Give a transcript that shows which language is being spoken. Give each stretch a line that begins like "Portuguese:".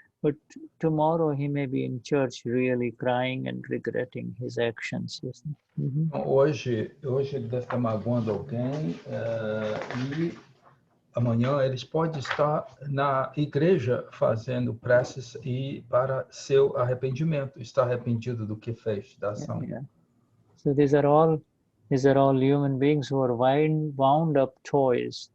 English: But tomorrow he may be in church really crying and regretting his actions.
Portuguese: Hoje ele deve estar magoando alguém e amanhã eles podem estar na igreja fazendo preces e para seu arrependimento, estar arrependido do que fez, da ação.
English: So these are all human beings who are wound up toys.